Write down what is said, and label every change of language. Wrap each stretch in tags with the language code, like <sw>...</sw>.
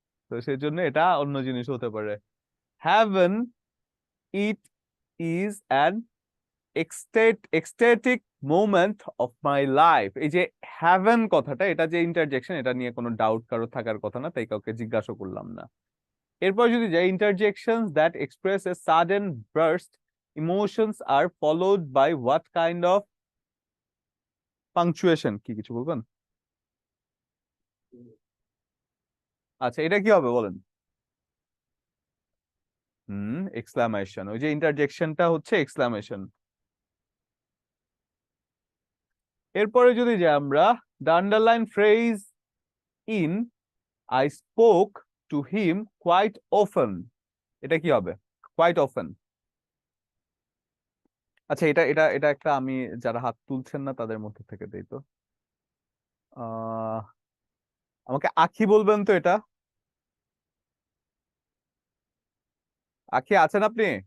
<bn>তো সেই জন্য এটা অন্য জিনিস হতে পারে।</bn> <en>heaven it is an ecstatic moment of my life,</en> <bn>এই যে হ্যাভেন কথাটা, এটা যে ইন্টারজেকশন, এটা নিয়ে কোনো ডাউট কারো থাকার কথা না, তাই কাউকে জিজ্ঞাসা করলাম না।</bn> <en>এরপর যদি যাই, interjections that express a sudden burst emotions are followed by what kind of punctuation,</en> <bn>কি কিছু বলবেন? আচ্ছা এটা কি হবে বলেন? এক্সক্লামেশন, ওই যে ইন্টারজেকশনটা হচ্ছে এক্সক্লামেশন। এরপরে যদি যাই আমরা,</bn> <en>the underlined phrase in I spoke to him quite often,</en> <bn>এটা কি হবে?</bn> <en>quite often,</en> <bn>আচ্ছা এটা এটা এটা একটা, আমি যারা হাত তুলছেন না তাদের মধ্যে থেকে দেই তো, আমাকে আখি বলবেন তো এটা? আখি আছেন আপনি?</bn>